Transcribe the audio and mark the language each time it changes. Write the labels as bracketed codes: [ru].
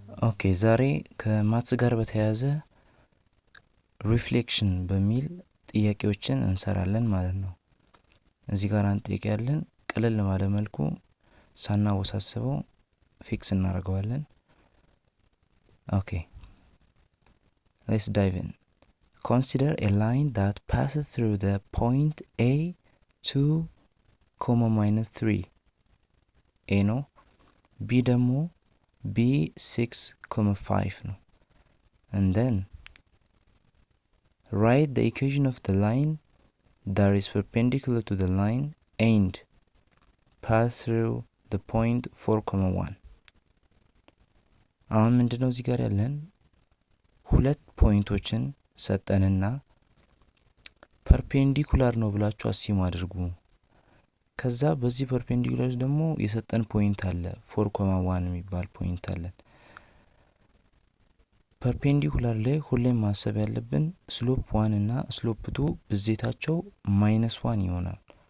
[am] ኦኬ ዛሬ ከማትስ ጋር በተያያዘ ሪፍሌክሽን በሚል ጥያቄዎችን እንሰራለን ማለት ነው። እዚህ ጋር አንድ ጥያቄ ያለን ቀለል ባለ መልኩ ሳናወሳስበው ፊክስ እናደርገዋለን። ኦኬ [en] let's dive in. Consider a line that passes through the point A 2, -3 [am] A ነው። B ደግሞ [en] B 6,5 ነው። And then write the equation of the line that is perpendicular to the line and pass through the point 4,1. [am] አሁን ምንድነው እዚህ ጋር ያለን ሁለት ፖይንቶችን ሰጠንና ፐርፔንዲኩላር ነው ብላችሁ አሲም አድርጉ። ከዛ በዚህ ፐርፔንዲኩላር ደግሞ የሰጠን ፖይንት አለ 4,1 የሚባል ፖይንት አለ። ፐርፔንዲኩላር ላይ ሁሌም ማሰብ ያለብን ስሎፕ 1 እና ስሎፕ 2 ብዜታቸው -1 ይሆናል።